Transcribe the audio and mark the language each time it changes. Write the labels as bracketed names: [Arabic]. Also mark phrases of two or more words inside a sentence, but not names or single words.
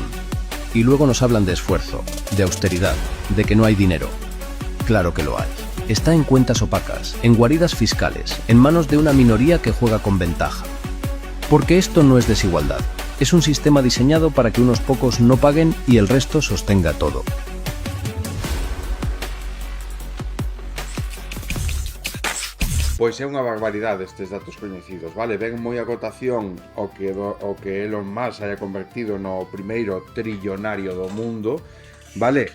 [Spanish] Y luego nos hablan de esfuerzo, de austeridad, de que no hay dinero. Claro que lo hay. Está en cuentas opacas, en guaridas fiscales, en manos de una minoría que juega con ventaja. Porque esto no es desigualdad, es un sistema diseñado para que unos pocos no paguen y el resto sostenga todo. [Galician] Pois é unha barbaridade estes datos coñecidos, vale? Ven moi a cotación o que Elon Musk [Spanish] haya convertido [Galician] no primeiro trillonario do mundo, vale?